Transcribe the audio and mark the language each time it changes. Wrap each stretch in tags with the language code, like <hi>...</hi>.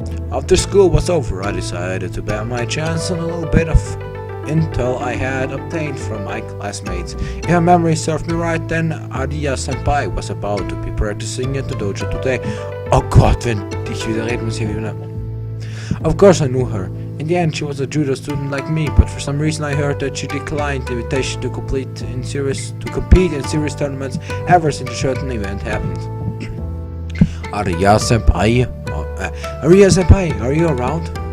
<en>After school was over, I decided to bet my chance on a little bit of intel I had obtained from my classmates. If my memory served me right, then Araya-senpai was about to be practicing at the dojo today.</en> <de>Oh Gott, wenn ich wieder reden muss hier wieder.</de> <en>Of course I knew her. In the end, she was a judo student like me, but for some reason I heard that she declined the invitation to compete in serious tournaments ever since a certain event happened. Araya-senpai? Araya-senpai, are you around?</en>